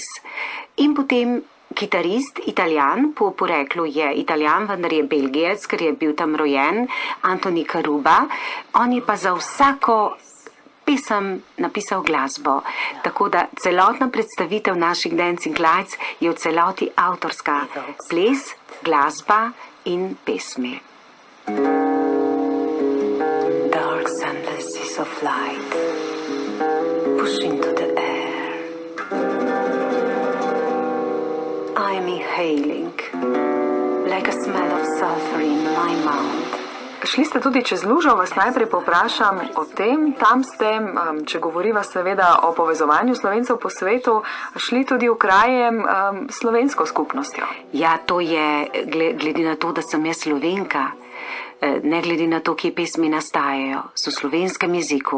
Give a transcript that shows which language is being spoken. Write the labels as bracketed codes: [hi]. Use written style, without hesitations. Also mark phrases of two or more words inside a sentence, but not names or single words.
[sl] In potem kitarist, Italijan, po poreklu je Italijan, vendar je Belgijec, ker je bil tam rojen, Antoni Karuba. On je pa za vsako pesem napisal glasbo. Tako da celotna predstavitev naših Dancing Lights je v celoti avtorska. Ples, glasba in pesmi. [en] Dark sunless seas of light push into the air. I'm inhaling like a smell of sulfur in my mouth. [sl] Šli ste tudi čez lužo, vas najprej povprašam o tem. Tam ste, če govoriva seveda o povezovanju Slovencev po svetu, šli tudi v kraje slovensko skupnostjo. Ja, to je, glede na to, da sem jaz Slovenka, ne glede na to, kje pesmi nastajajo, so v slovenskem jeziku.